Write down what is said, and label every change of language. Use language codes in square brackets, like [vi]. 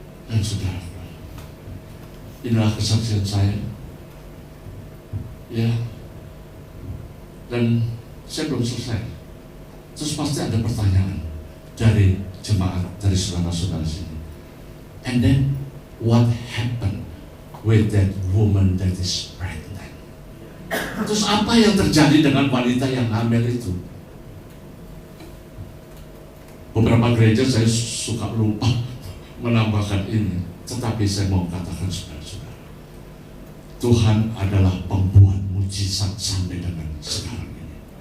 [id] Dan saudara, inilah kesaksian saya. Ya, dan saya belum selesai. Terus pasti ada pertanyaan dari jemaat, dari saudara-saudara sini. [en] And then what happened with that woman that is pregnant? [id] Terus apa yang terjadi dengan wanita yang hamil itu? Beberapa gereja saya suka lupa menambahkan ini, tetapi saya mau katakan, saudara-saudara, Tuhan adalah pembuat mujizat sampai dengan sekarang ini.